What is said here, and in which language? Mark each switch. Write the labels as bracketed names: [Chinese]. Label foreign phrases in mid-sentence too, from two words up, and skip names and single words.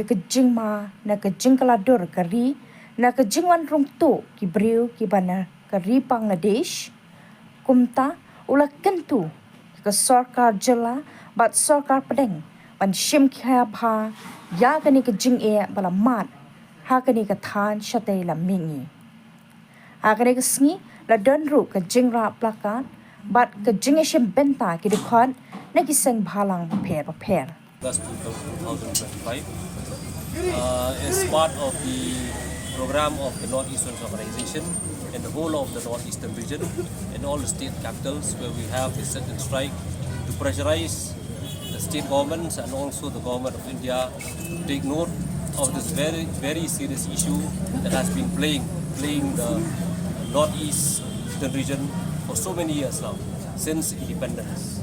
[Pnar] ke jingma na ke jingkala dur kari na ke jingwan rung to ki briu ki bana kari Bangladesh kumta ula kentu ke sarkar jela bat sarkar pedeng ban shim kha bha ya ke ni ke jing e bala mat ha ke ni ke than shatai la mingi ha ke ni ke sngi la don ru ke jingra plakat bat ke jinge shim benta ki dukhan na ki seng bhalang pher [English] August 2025 is part of the program of the Northeastern Organization in the whole of the Northeastern region in all the state capitals where we have a certain strike to pressurize the state governments and also the government of India to take note of this very, very serious issue that has been plaguing the Northeastern region for so many years now, since independence.